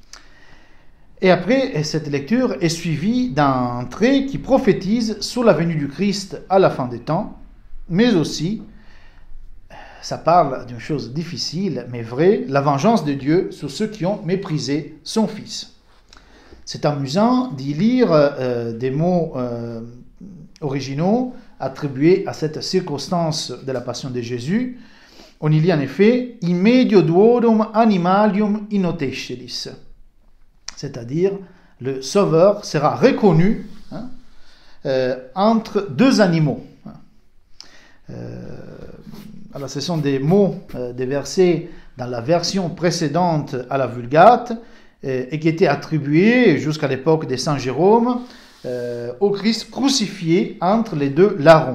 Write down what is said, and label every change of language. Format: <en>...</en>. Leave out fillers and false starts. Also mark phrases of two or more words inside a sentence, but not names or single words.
<fr>Et après, cette lecture est suivie d'un trait qui prophétise sur la venue du Christ à la fin des temps, mais aussi, ça parle d'une chose difficile, mais vraie, la vengeance de Dieu sur ceux qui ont méprisé son Fils. C'est amusant d'y lire des mots originaux attribués à cette circonstance de la passion de Jésus. On y lit en effet «</fr> <la>In medio duorum animalium innotesceris »,</la> <fr>c'est-à-dire le Sauveur sera reconnu entre deux animaux. Alors ce sont des mots, des versets dans la version précédente à la Vulgate, et qui étaient attribués jusqu'à l'époque de Saint Jérôme au Christ crucifié entre les deux larrons.</fr>